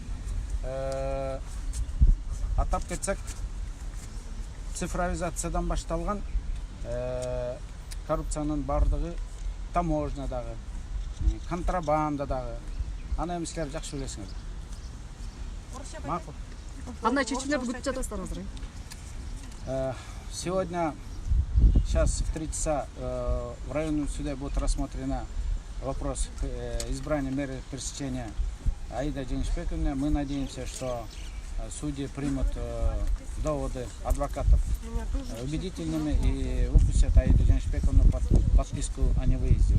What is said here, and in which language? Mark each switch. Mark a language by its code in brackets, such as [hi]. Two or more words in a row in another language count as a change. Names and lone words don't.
[ky] Атап кетсек, цифровизациядан башталган коррупциянын бардыгы таможнядагы, контрабандадагы. Аны эми силер жакшы билесиңер. Макул. Кандай чечимдерди күтүп жатасыздар азыр? [ru] Сегодня, сейчас в 3 часа в районном суде будет рассмотрена вопрос избрания меры пресечения Аида Денисбековны. Мы надеемся, что судьи примут доводы адвокатов убедительными и выпустят Аиду Денисбековну под подписку о невыезде.